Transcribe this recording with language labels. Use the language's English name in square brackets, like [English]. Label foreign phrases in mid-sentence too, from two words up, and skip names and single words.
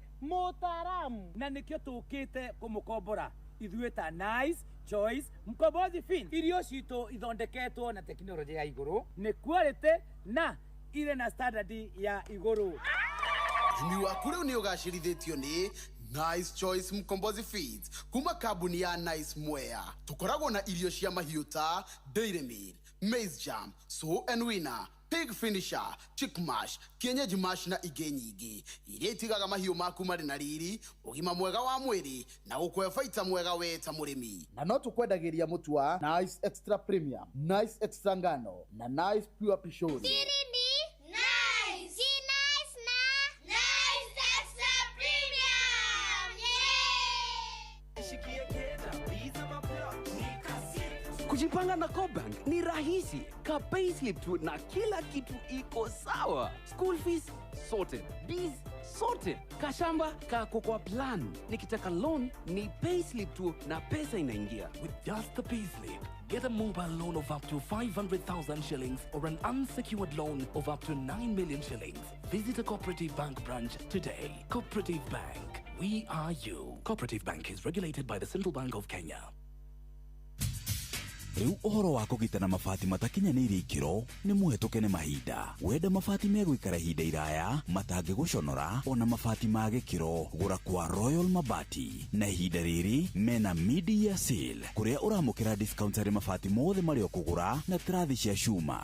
[Kikuyu] mutaramu na nikio tukite kumukombora ithuĩ ta Nice Choice Mkombozi Fin irio cito ithondeketwo na teknolojia ya iguru ni quality na ile na standard ya iguru Ni waku riu ni ugacirithitio ni Nice Choice Mkombozi Feeds kuma kambuni ya Nice Mwea. Tukoragwo na irio cia mahiũ ta Dairy Meal, Maize Jam, So and Winner, Pig Finisher, Chick Mash, Kienyeji Mash na ingĩ nyingĩ iria itigaga mahiũ maku marĩ na riri, ũgima mwega wa mwĩrĩ na gũkũhe baita mwega we ta mũrĩmi. Na no tukwendagiria mutu wa Nice Extra Premium, Nice Extra Ngano na Nice Pure Pishori. [Swahili] Kujipanga na Cobank ni rahisi. Ka payslip tu na kila kitu iko sawa. [English] School fees sorted, bills sorted, [Swahili] kashamba kako kwa [English] plan. [Swahili] Nikitaka loan ni payslip tu na pesa inaingia. [English] With just the payslip, get a mobile loan of up to 500,000 shillings or an unsecured loan of up to 9 million shillings. Visit a Cooperative Bank branch today. Cooperative Bank, we are you. Cooperative Bank is regulated by the Central Bank of Kenya. [Kikuyu] Riu uhoro wa kugitana mabati matakinyanĩirie ikiro ni muhetuke ni mahinda. Wenda mabati megũikara ihinda iraya matangĩgũconora ona mabati ma gĩkĩro gũra kwa Royal Mabati. Na ihinda rĩrĩ mena mid-year sale kuria uramukira discount harĩ mabati mothe marĩa ũkũgũra na trathi cia cuma.